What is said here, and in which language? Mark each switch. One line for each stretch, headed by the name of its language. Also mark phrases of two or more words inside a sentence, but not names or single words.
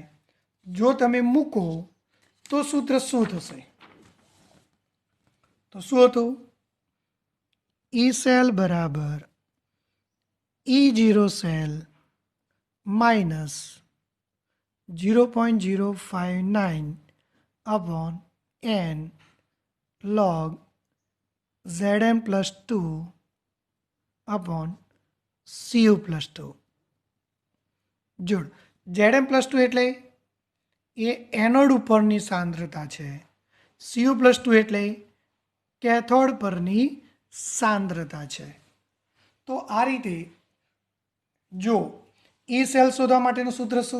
Gujarati: જો તમે મૂકો તો સૂત્ર શું થશે? તો શું હતું?
English: E cell
Gujarati: બરાબર
English: E0 cell minus
Gujarati: 0.059
English: upon n log Zm plus 2 upon Cu plus 2
Gujarati: अपॉन Cu प्लस 2. જોડ Zm પ્લસ 2 એટલે એ એનોડ ઉપરની સાંદ્રતા છે. Cu પ્લસ 2 એટલે કેથોડ પરની સાંદ્રતા છે. તો આ રીતે જો
English: E cell
Gujarati: શોધવા માટેનું સૂત્ર શું?